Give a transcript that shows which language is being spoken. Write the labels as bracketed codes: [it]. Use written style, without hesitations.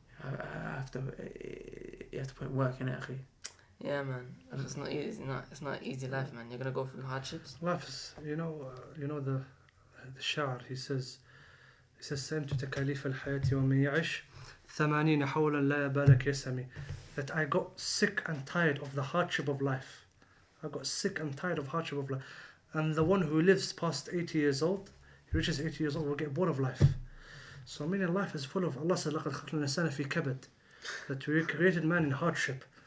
[en] You have to put in work in it, akhi. Yeah, man. It's not easy. It's not easy life, man. You're gonna go through hardships. Life is, the Sha'ar, he says [ar] سمت تكاليف الحياة ومن يعش 80 حولا لا يبالك يسمي. [en] That I got sick and tired of the hardship of life. I got sick and tired of hardship of life. And the one who lives past 80 years old, he reaches 80 years old, will get bored of life. So meaning life is full of, Allah said, [ar] لَقَدْ خَلْقْنَا الْإِنسَانَ فِي كَبَدٍ. [en] That we created man in hardship.